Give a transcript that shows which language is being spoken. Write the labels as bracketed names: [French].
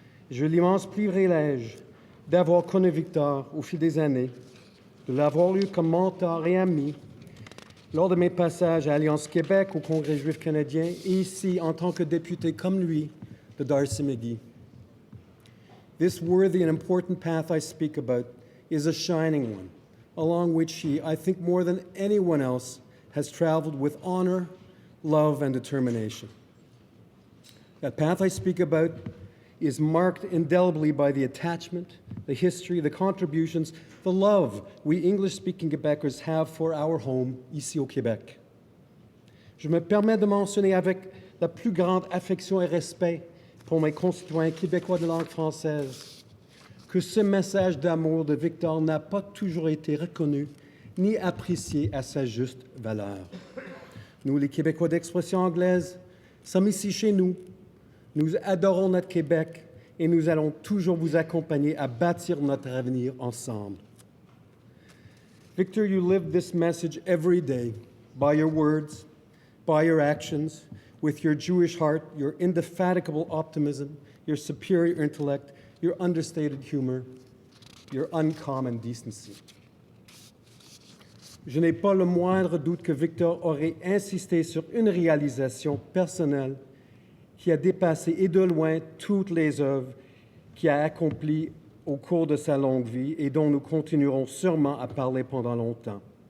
[French] J'ai eu l'immense privilège d'avoir connu Victor au fil des années, de l'avoir eu comme mentor et ami lors de mes passages à Alliance Québec, au Congrès juif canadien, et ici en tant que député comme lui de Darcy McGee. [English] This worthy and important path I speak about is a shining one, along which he, I think more than anyone else, has traveled with honor, love, and determination. That path I speak about is marked indelibly by the attachment, the history, the contributions, the love we English-speaking Quebecers have for our home [French] ici au Québec. Je me permets de mentionner avec la plus grande affection et respect pour mes concitoyens québécois de langue française que ce message d'amour de Victor n'a pas toujours été reconnu ni apprécié à sa juste valeur. Nous, les Québécois d'expression anglaise, sommes ici chez nous. Nous adorons notre Québec et nous allons toujours vous accompagner à bâtir notre avenir ensemble. [English] Victor, you lived this message every day by your words, by your actions, with your Jewish heart, your indefatigable optimism, your superior intellect, your understated humor, your uncommon decency. [French] Je n'ai pas le moindre doute que Victor aurait insisté sur une réalisation personnelle qui a dépassé et de loin toutes les œuvres qu'il a accomplies au cours de sa longue vie et dont nous continuerons sûrement à parler pendant longtemps.